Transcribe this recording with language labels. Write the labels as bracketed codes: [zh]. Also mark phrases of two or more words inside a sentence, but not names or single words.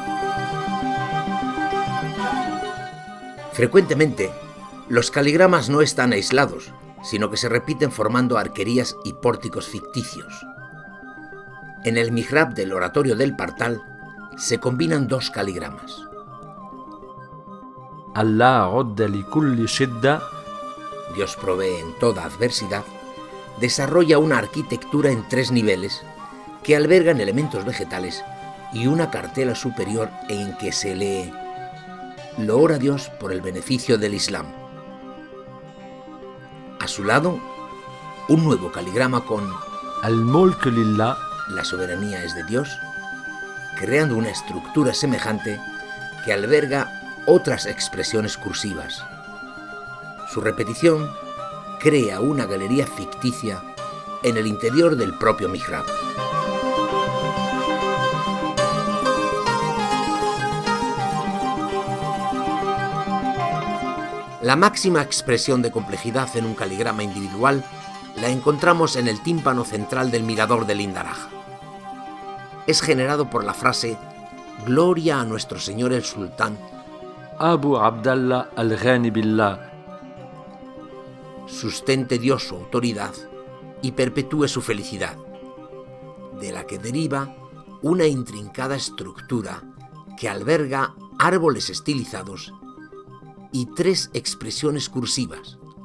[es] Frecuentemente, los caligramas no están aislados, sino que se repiten formando arquerías y pórticos ficticios. En el mihrab del oratorio del Partal se combinan 2 caligramas. [ar] Allah عد لكل شدة. [es] Dios provee en toda adversidad, desarrolla una arquitectura en 3 niveles que albergan elementos vegetales y una cartela superior en que se lee: loor a Dios por el beneficio del Islam. A su lado, un nuevo caligrama con [ar] الملك لله. [es] la soberanía es de Dios, creando una estructura semejante que alberga otras expresiones cursivas. Su repetición crea una galería ficticia en el interior del propio mihrab. La máxima expresión de complejidad en un caligrama individual la encontramos en el tímpano central del mirador del Indaraj. Es generado por la frase «Gloria a nuestro Señor el Sultán, Abu Abdallah al-Ghani billah, sustente Dios su autoridad y perpetúe su felicidad», de la que deriva una intrincada estructura que alberga árboles estilizados y 3 expresiones cursivas.